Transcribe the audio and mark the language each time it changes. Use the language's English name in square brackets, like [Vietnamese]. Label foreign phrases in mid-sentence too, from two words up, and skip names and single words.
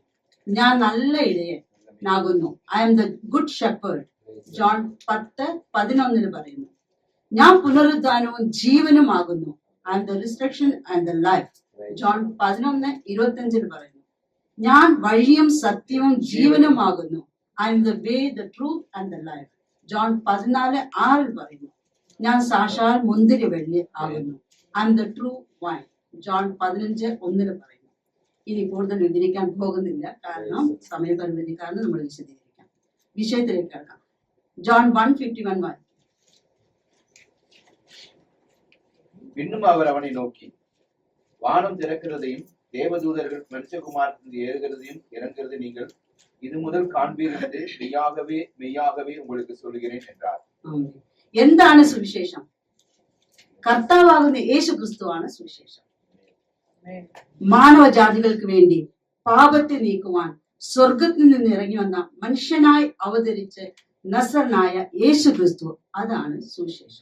[Malayalam] ഞാൻ നല്ല ഇടയനാകുന്നു. [English] I am the good shepherd. [Malayalam] ജോൺ 10:11 പറയുന്നു. ഞാൻ പുനരുദ്ധാനവും ജീവനുമാകുന്നു. [English] I am the resurrection and the life. ജോൺ 11:25 പറയുന്നു. [Malayalam] ഞാൻ വഴിയും സത്യവും ജീവനുമാകുന്നു. [English] I am the way, the truth and the life. ജോൺ 14:6 പറയുന്നു. [Malayalam] ഞാൻ സാക്ഷാൽ മുന്തിരിവള്ളി ആകുന്നു. [English] I am the true vine. [Malayalam] ജോൺ 15:1 പറയുന്നു. ഇനി കൂടുതൽ വിവരിക്കാൻ പോകുന്നില്ല, കാരണം സമയപരിമിതി കാരണം നമ്മൾ വിശദീകരിക്കാം. വിഷയത്തിലേക്ക് കിടക്കാം. ജോൺ 1:51 വായിക്കും. [Tamil] பின்னும் அவர் அவனை நோக்கி, வானம் திறக்கிறதையும் தேவதூதர்கள் மனுஷகுமாரத்தில் ஏறுகிறதையும் இறங்குகிறது நீங்கள் இது முதல் காண்பீர்கள் என்று மெய்யாகவே உங்களுக்கு சொல்லுகிறேன் என்றார். [Malayalam] എന്താണ് സുവിശേഷം? കർത്താവാകുന്ന യേശു ക്രിസ്തുവാണ് സുവിശേഷം. മാനവജാതികൾക്ക് വേണ്ടി പാപത്തെ നീക്കുവാൻ സ്വർഗത്തിൽ നിന്ന് ഇറങ്ങി വന്ന മനുഷ്യനായി അവതരിച്ച് നസറനായ യേശു ക്രിസ്തു, അതാണ് സുവിശേഷം.